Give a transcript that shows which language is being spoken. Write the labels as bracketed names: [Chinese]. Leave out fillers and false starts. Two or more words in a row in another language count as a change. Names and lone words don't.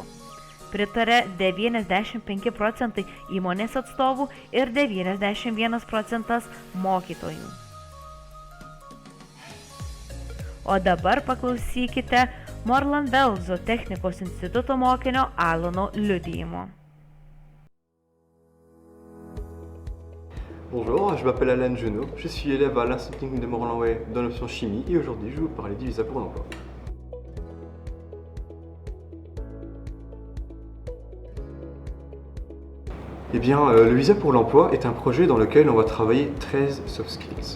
[Lithuanian] Pritarė 95% įmonės atstovų ir 91% mokytojų. O dabar paklausykite Morland Velzo technikos instituto mokinio Alano liudijimo. [French] Bonjour, je m'appelle Alan Genot, je suis élève à l'Institut technique de Morlanway dans l'option chimie et aujourd'hui je vais vous parler du visa pour l'emploi. Eh bien, le visa pour l'emploi est un projet dans lequel on va travailler 13 [English] soft skills.